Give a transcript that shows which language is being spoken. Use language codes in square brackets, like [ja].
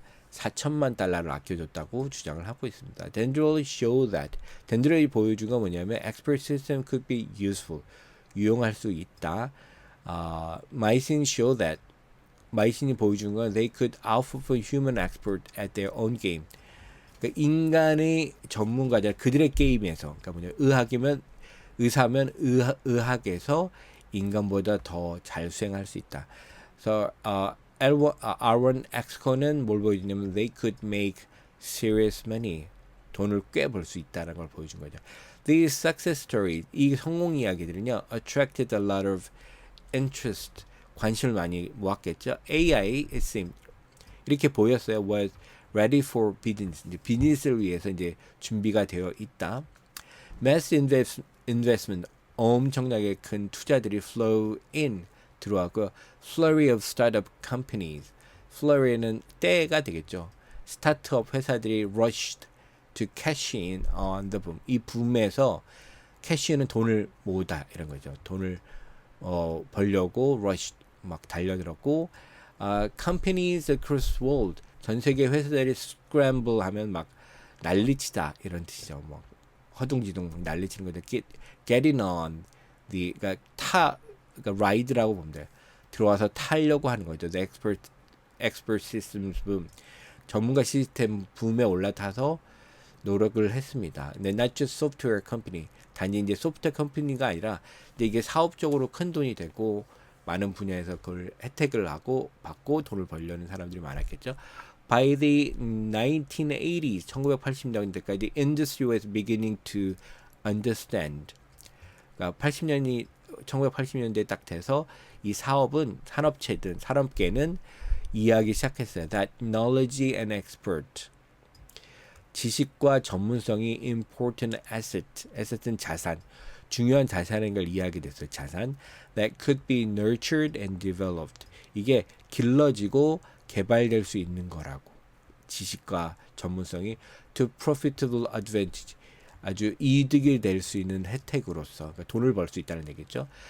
[ko] 4천만 달러를 아껴줬다고 주장을 하고 있습니다. [en] Dendrol show that. [ko] 덴드롤이 보여준 건 뭐냐면 [en] expert system could be useful. [ko] 유용할 수 있다. [en] Mycin show that. [ko] 마이신이 보여준 건 [en] they could outperform human expert at their own game. [ko] 그러니까 인간의 전문가들 그들의 게임에서, 그러니까 뭐냐 의학이면 의사면 의학에서 인간보다 더 잘 수행할 수 있다. 그래서 R1XCon은 뭘 보여주냐면 [en] they could make serious money. [ko] 돈을 꽤 벌 수 있다는 걸 보여준 거죠. [en] These success stories, [ko] 이 성공 이야기들은요, [en] attracted a lot of interest. [ko] 관심을 많이 모았겠죠. [en] AI, it seemed, [ko] 이렇게 보였어요. [en] was ready for business. [ko] 이제 비즈니스를 위해서 이제 준비가 되어 있다. [en] Mass investment, [ko] 엄청나게 큰 투자들이 [en] flow in, [ko] 들어왔고요. [en] Flurry of startup companies. flurry는 [ko] 때가 되겠죠. 스타트업 회사들이 [en] rushed to cash in on the boom. [ko] 이 붐에서 캐시는 돈을 모으다 이런 거죠. 돈을 벌려고 rush 막 달려들었고, [en] companies across the world, [ko] 전 세계 회사들이 scramble 하면 막 난리치다 이런 뜻이죠. 뭐 허둥지둥 난리치는 거죠. [en] getting on the, [ko] 그러니까 ride라고 보면 돼요. 들어와서 타려고 하는 거죠. [en] The expert systems boom. [ko] 전문가 시스템 붐에 올라타서 노력을 했습니다. 근데 [en] not just software company. [ko] 단지 이제 소프트웨어 컴퍼니가 아니라 이제 이게 사업적으로 큰 돈이 되고 많은 분야에서 그걸 혜택을 하고 받고 돈을 벌려는 사람들이 많았겠죠. [en] By the 1980s, [ko] 1980년대까지 [en] industry was beginning to understand. [ko] 그러니까 1980년대에 딱 돼서 이 사업은 산업체든 산업계는 이해하기 시작했어요. [en] That knowledge and expert, [ko] 지식과 전문성이 [en] important asset, [ko] asset은 자산, 중요한 자산인 걸 이해하게 됐어요. 자산. [en] That could be nurtured and developed. [ko] 이게 길러지고 개발될 수 있는 거라고. 지식과 전문성이 [en] to profitable advantage. [ko] 아주 이득이 될 수 있는 혜택으로서, 그러니까 돈을 벌 수 있다는 얘기죠.